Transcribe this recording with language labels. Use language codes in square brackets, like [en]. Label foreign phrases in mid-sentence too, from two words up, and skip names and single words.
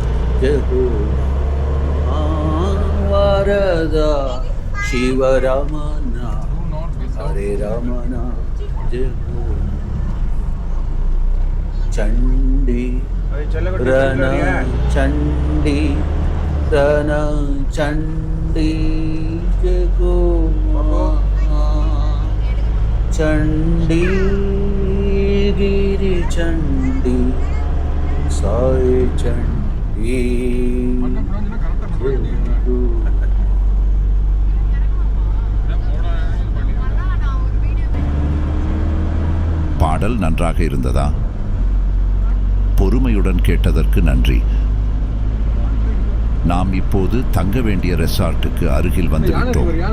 [sa] जगोमा वरदा शिव रमना हरे रमना जगोमा चण्डी रण चण्डी रण चण्डी जगोमा चण्डी गिरि चण्डी साई चण्डी [ta] பாடல் நன்றாக இருந்ததா? பொறுமையுடன் கேட்டதற்கு நன்றி. நாம் இப்போது தங்க வேண்டிய ரெசார்ட்டுக்கு அருகில் வந்துவிட்டோம்.